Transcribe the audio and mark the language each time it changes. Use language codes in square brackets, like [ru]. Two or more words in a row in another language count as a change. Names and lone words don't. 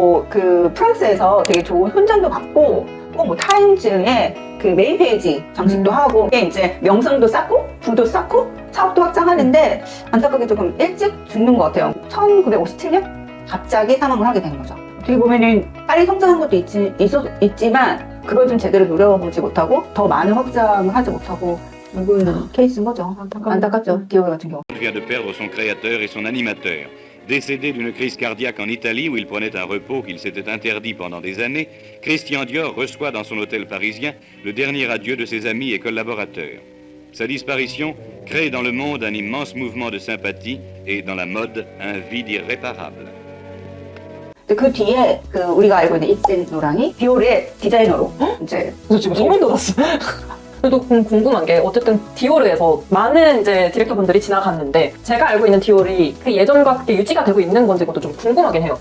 [ko] 그 프랑스에서 되게 좋은 훈장도 받고 있고 뭐 타임즈의 그 메인 페이지 장식도 하고 이게 이제 명성도 쌓고 부도 쌓고 사업도 확장하는데 안타깝게 조금 일찍 죽는 것 같아요. 1957년 갑자기 사망을 하게 된 거죠. 어떻게 보면은 빨리 성장한 것도 있지만 그걸 좀 제대로 노려보지 못하고 더 많은 확장을 하지 못하고 죽은 케이스인 거죠. 안타깝죠. 디오르 같은 경우. [fr] vient de perdre son créateur et son animateur. Décédé d'une crise cardiaque en Italie où il prenait un repos qu'il s'était interdit pendant des années, Christian Dior reçoit dans son hôtel parisien le dernier adieu de ses amis et collaborateurs. Sa disparition crée dans le monde un immense mouvement de sympathie et dans la mode un vide irréparable. [ko] 그 뒤에 그 우리가 알고 있는 입센 노랑이 디오르의 디자이너로 이제 저 지금 소름 돋았어. 그래도 궁금한 게 어쨌든 디오르에서 많은 이제 디렉터분들이 지나갔는데 제가 알고 있는 디오르이 그 예전과 그게 유지가 되고 있는 건지 그것도 좀 궁금하긴 해요.